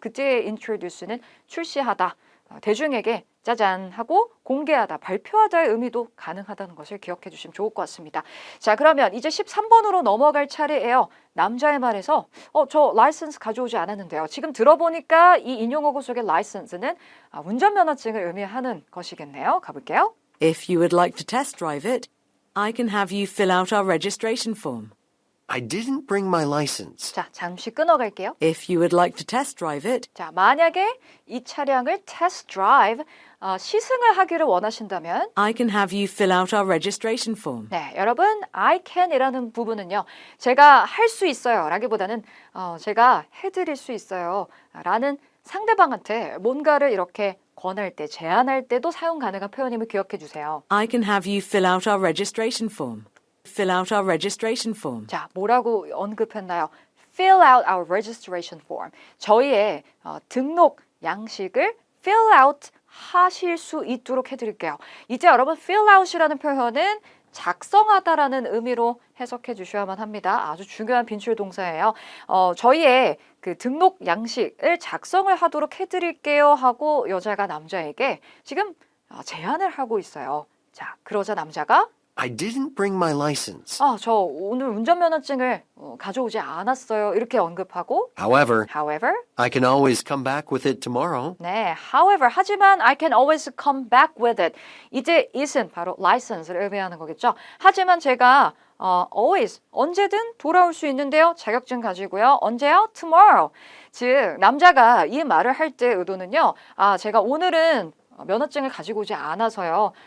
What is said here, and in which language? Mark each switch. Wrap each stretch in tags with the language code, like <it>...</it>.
<ko>그때의 introduce는 출시하다. 대중에게 짜잔 하고 공개하다, 발표하다의 의미도 가능하다는 것을 기억해 주시면 좋을 것 같습니다. 자, 그러면 이제 13번으로 넘어갈 차례예요. 남자의 말에서 저 라이선스 가져오지 않았는데요. 지금 들어보니까 이 인용어구 속의 라이선스는 운전면허증을 의미하는 것이겠네요. 가볼게요.</ko> <en>If you would like to test drive it, I can have you fill out our registration form. I didn't bring my license.</en> <ko>자, 잠시 끊어갈게요.</ko> <en>If you would like to test drive it,</en> <ko>자, 만약에 이 차량을 test drive, 시승을 하기를 원하신다면</ko> <en>I can have you fill out our registration form.</en> <ko>네, 여러분, I can이라는 부분은요. 제가 할 수 있어요 라기보다는 제가 해드릴 수 있어요 라는 상대방한테 뭔가를 이렇게 권할 때, 제안할 때도 사용 가능한 표현임을 기억해 주세요.</ko> <en>I can have you fill out our registration form. Fill out our registration form.</en> <ko>자, 뭐라고 언급했나요?</ko> <en>Fill out our registration form.</en> <ko>저희의 등록 양식을 fill out 하실 수 있도록 해드릴게요. 이제 여러분 fill out이라는 표현은 작성하다라는 의미로 해석해 주셔야만 합니다. 아주 중요한 빈출 동사예요. 저희의 그 등록 양식을 작성을 하도록 해드릴게요 하고 여자가 남자에게 지금 제안을 하고 있어요. 자, 그러자 남자가</ko> <en>I didn't bring my license.</en> <ko>저 오늘 운전면허증을 가져오지 않았어요. 이렇게 언급하고</ko> <en>However, however, I can always come back with it tomorrow. 네, however,</en> <ko>하지만</ko> <en>I can always come back with it.</en> <ko>이제 it은 바로 license를 의미하는 거겠죠. 하지만 제가 always, 언제든 돌아올 수 있는데요. 자격증 가지고요. 언제요? tomorrow. 즉, 남자가 이 말을 할 때 의도는요. 제가 오늘은 면허증을 가지고 오지 않아서요.</ko>